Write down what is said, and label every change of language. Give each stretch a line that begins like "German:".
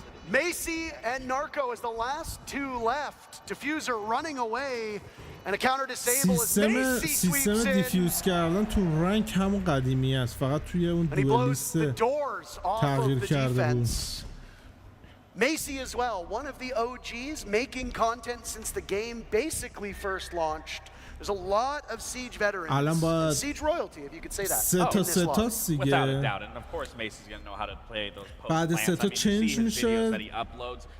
English: Macy and Narco is the last two left. Diffuser running away, and a counter disable as Macy sweeps in.
Persian: سیستم دیفیوز کردن تو رنگ همون قدیمی است، فقط توی اون دوئلیست تغییر کرده بود.
English: Macy as well, one of the OGs making content since the game basically first launched. There's a lot of Siege veterans, Siege royalty, if you could say that. Without a doubt, and of course Macy's going to know how to play those post plans. I mean, you see his videos that he uploads.